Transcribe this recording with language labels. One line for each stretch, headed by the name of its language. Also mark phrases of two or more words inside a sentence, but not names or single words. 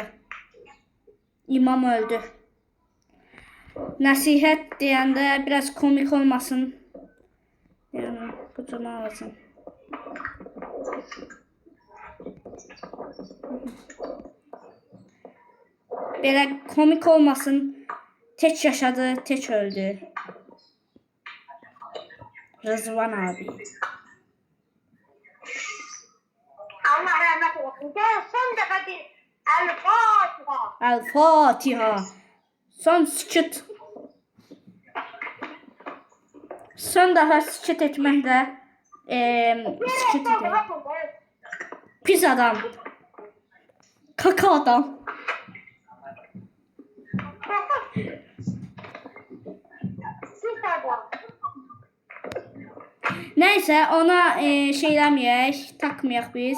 Azerbaijani: İmam öldü. Nəsihət deyəndə biraz komik olmasın. Yəni, qucuma alsın. Belə komik olmasın.
Turkish: Tek yaşadı, tek öldü. Rızvan abi. Allah rahmet eylesin. Gel son defa bir El-Fatiha. El-Fatiha. Son sükut.
Azerbaijani: Son defa sükut etməklə sükut edir. Pis adam. Kaka adam. Neyse ona şeyləməyək, takmayaq biz.